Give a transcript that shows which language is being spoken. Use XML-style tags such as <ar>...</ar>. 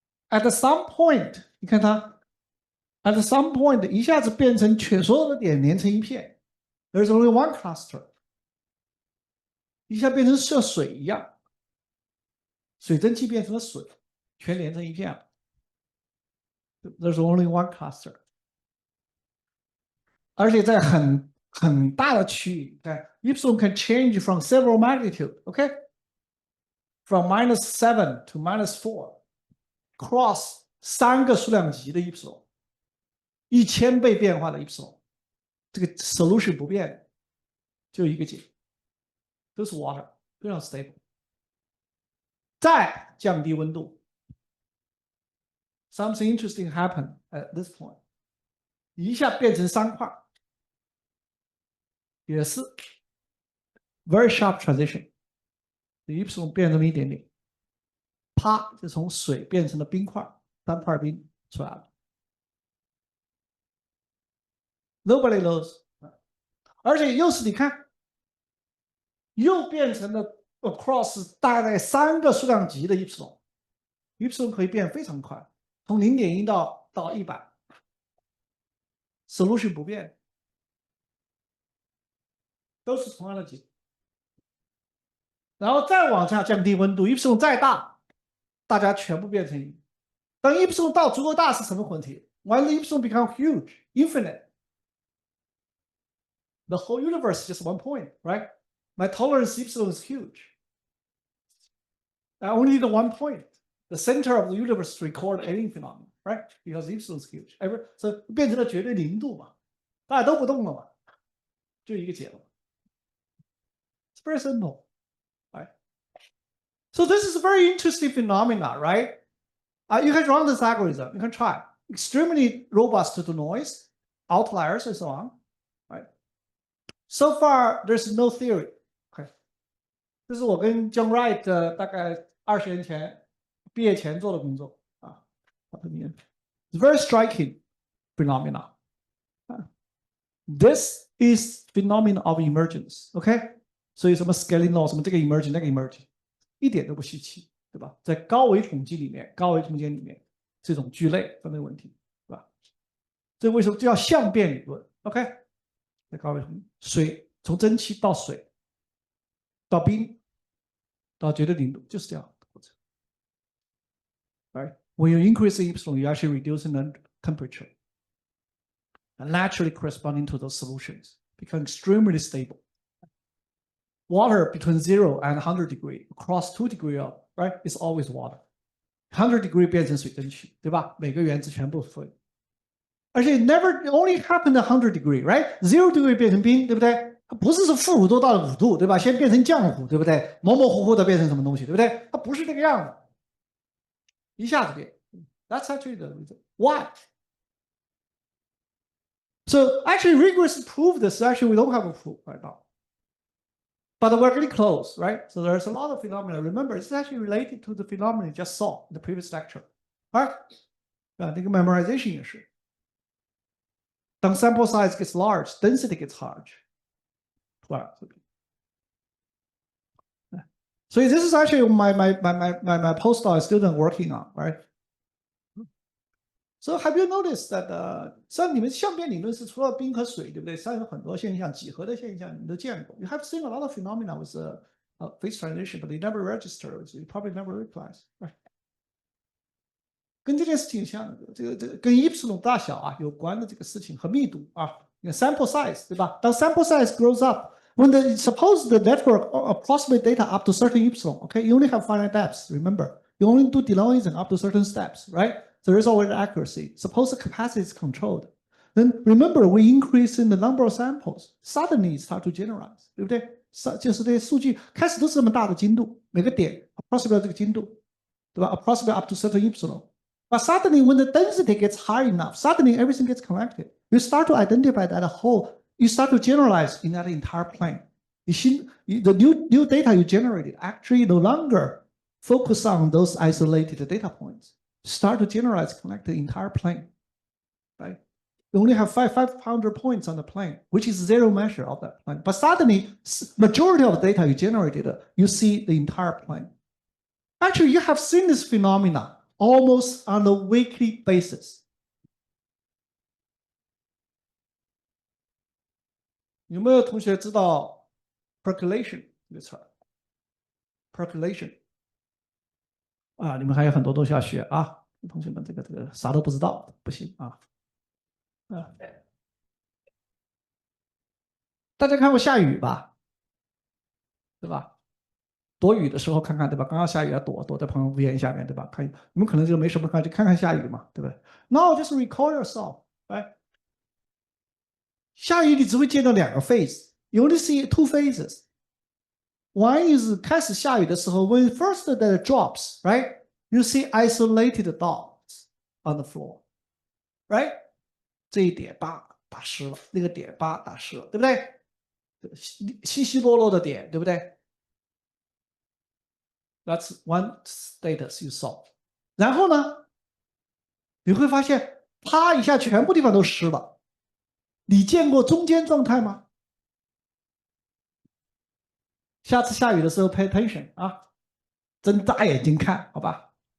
<en>At some point,</en> <zh>你看它</zh> <en>at some point</en> <zh>一下子变成所有的点连成一片 ，</zh> <en>There's only one cluster.</en> <zh>一下变成像水一样，水蒸气变成了水，全连成一片了。</zh> <en>There's only one cluster.</en> <zh>而且在很大的区域，对</zh> <en>，epsilon can change from several magnitude, okay? From -7 to -4, cross</en> <zh>3个数量级的 epsilon，1000倍变化的 epsilon， 这个 solution 不变，就一个解，都是 water， 非常 stable。再降低温度 ，</zh> <en>something interesting happened at this point，</en> <zh>一下变成3块，也是</zh> <en>very sharp transition。</en> <zh>epsilon 变成了一点点，啪就从水变成了冰块，3块冰出来了。</zh> <en>Nobody knows，</en> <zh>而且又是你看，又变成了 across 大概3个数量级的 y，y 可以变非常快，从0.1到100，solution 不变，都是同样的级。然后再往下降低温度，y 再大，大家全部变成1。当 y 到足够大是什么问题 ？</zh> <en>When the y become huge, infinite, the whole universe is just one point, right? My tolerance y is huge. I only need one point. The center of the universe to record any phenomenon, right? Because y is huge.</en> <zh>So 变成了绝对0度嘛，大家都不动了嘛，就一个结论。</zh> <en>It's very simple, right? So this is a very interesting phenomena, right? You can run this algorithm. You can try. Extremely robust to noise, outliers, and so on, right? So far, there's no theory. Okay.</en> <zh>这是我跟 John Wright 大概20年前毕业前做的工作啊。</zh> <en>It's very striking phenomena. This is phenomenon of emergence.</en> <zh>OK， 所以什么 scaling law， 什么这个 emerging 那个 emerging， 一点都不稀奇，对吧？在高维统计里面，高维空间里面，这种聚类分类问题，对吧？这为什么叫相变理论 ？OK， 在高维统计，水从蒸汽到水，到冰，到绝对零度，就是这样的过程。</zh> <en>Right? When you increase the epsilon, you actually reducing the temperature, and naturally corresponding to those solutions become extremely stable. Water between 0 and 100 degrees, across 2 degrees of, right, is always water. 100 degrees</en> <zh>变成水蒸气，对吧？每个原子全部分。</zh> <en>而且 never only happen at 100 degrees, right?</en> <zh>0 degree 变成冰，对不对？它不是说-5度到了5度，对吧？先变成浆糊，对不对？模模糊糊的变成什么东西，对不对？它不是这个样子，一下子变。</zh> <en>That's actually the reason. Why? So actually, rigorous proof this. Actually, we don't have a proof right now. But we're getting close, right? So there's a lot of phenomena. Remember, it's actually related to the phenomena you just saw in the previous lecture. Right?</en> <zh>那个 memorization 也是。</zh> <en>当 sample size gets large, density gets large. So this is actually my postdoc student working on, right? So have you noticed that</en> <zh>像你们相变理论是除了冰和水，对不对？上有很多现象，几何的现象你们都见过。</zh> <en>You have seen a lot of phenomena with phase transition, but they never register. You probably never realize. Right?</en> <zh>跟这件事挺像的，这个跟 epsilon 大小啊有关的这个事情和密度啊，你看 sample size 对吧？当</zh> <en>sample size grows up, when suppose the network approximate data up to certain epsilon, okay, you only have finite depths. Remember, you only do denoising up to certain steps, right? There is always accuracy. Suppose the capacity is controlled. Then remember, we increase in the number of samples. Suddenly start to generalize,</en> <zh>对不对？就是这些数据开始都是这么大的精度，每个点 approximate 这个精度，对吧 ？</zh> <en>approximate up to certain epsilon. But suddenly, when the density gets high enough, suddenly everything gets connected. You start to identify that whole. You start to generalize in that entire plane. The new data you generated actually no longer focus on those isolated data points. Start to generalize, connect the entire plane, right? You only have 500 points on the plane, which is zero measure of that plane. But suddenly, majority of the data you generated, you see the entire plane. Actually, you have seen this phenomena almost on a weekly basis.</en> <zh>有没有同学知道 percolation 这个词儿 ？percolation 啊，你们还有很多东西要学啊，同学们，这个啥都不知道不行啊。大家看过下雨吧？对吧？躲雨的时候看看，对吧？刚刚下雨要躲在旁边下面，对吧？看你们可能就没什么看，就看看下雨嘛，对不对 ？</zh> <en>Now just recall yourself, right?</en> <zh>下雨你只会见到2个 phase,</zh> <en>you only see 2 phases. One is</en> <zh>开始下雨的时候</zh> <en>when first that drops, right? You see isolated dots on the floor, right?</en> <zh>这一点打湿了，那个点打湿了，对不对？稀稀落落的点，对不对？</zh> <en>That's one status you saw.</en> <zh>然后呢，你会发现，啪一下，全部地方都湿了。你见过中间状态吗？下次下雨的时候 pay attention 啊，睁大眼睛看，好吧？</zh>